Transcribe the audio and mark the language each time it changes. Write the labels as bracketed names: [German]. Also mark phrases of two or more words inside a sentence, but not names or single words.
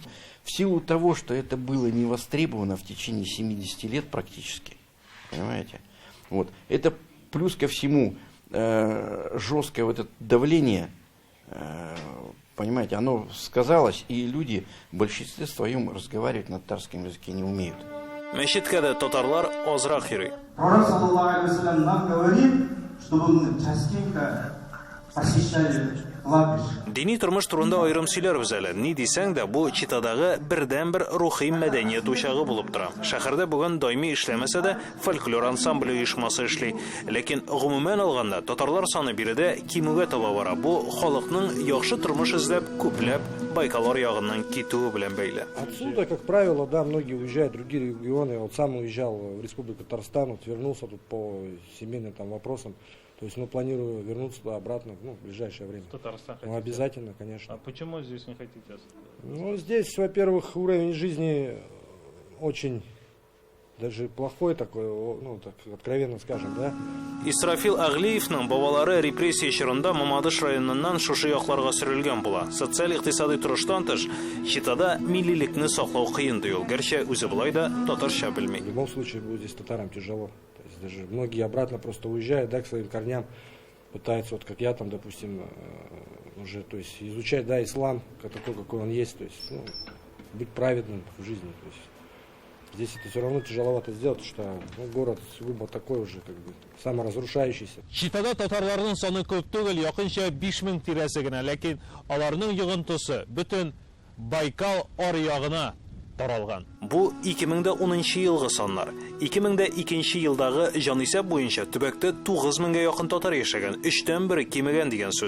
[Russian] В силу того, что это было не востребовано в течение 70 лет практически. Понимаете? Вот. Это плюс ко всему жесткое вот это давление, понимаете, оно сказалось, и люди в большинстве своем разговаривать на татарском языке не умеют. [Tatar] Мәчеткә дә татарлар азрак йөри. [Russian] Пророк [Arabic] صلى الله عليه وسلم [Russian] нам говорит, чтобы мы частенько посещали кладбище. [Tatar] Дини тормыш турында аерым сөйләрбез әле. Ни дисәң дә, бу Читадагы бердән-бер рухи мәдәният учагы булып тора. Шәһәрдә бүген даими эшләмәсә дә фольклор ансамбле оешмасы эшли. Ләкин гомумән алганда татарлар саны биредә кимүгә таба бара. Бу халыкның яхшы тормыш эзләп күпләп Байкал ягыннан китүе белән бәйле. [Russian] Отсюда, как правило, да, многие уезжают в другие регионы. Я вот сам уезжал в Республику Татарстан, вот вернулся тут по семейным там вопросам. То есть, планирую вернуться туда обратно, в ближайшее время. В Татарстан хотите? Обязательно, конечно. А почему здесь не хотите? Здесь, во-первых, уровень жизни очень даже плохой такой, так откровенно скажем, да. [Tatar] Исрафил Аглиевның бабалары репрессия чорында Мамадыш районыннан шушы якларга сөрелгән була. Социаль-икътисади торыштан тыш, Читада миллилекне саклау кыен ди ул. Гәрчә үзе булай да татарча белми. [Russian] В любом случае будет здесь татарам тяжело. То есть даже многие обратно просто уезжают, да, к своим корням, пытаются, вот как я там, допустим, уже, то есть изучать, да, ислам, такой, какой он есть, то есть, быть праведным в жизни, то есть. Здесь это все равно тяжеловато сделать, что город сугубо такой уже, как бы, саморазрушающийся. [Tatar] Читада татарларның саны күп түгел, якынча 5000 тирәсе генә, ләкин аларның йогынтысы бөтен Байкал аръягына таралган. Бу 2010 елгы саннар. 2002 елдагы җанисәп буенча төбәктә 9000-гә якын татар яшәгән, 3тән 1 кимегән дигән сүз.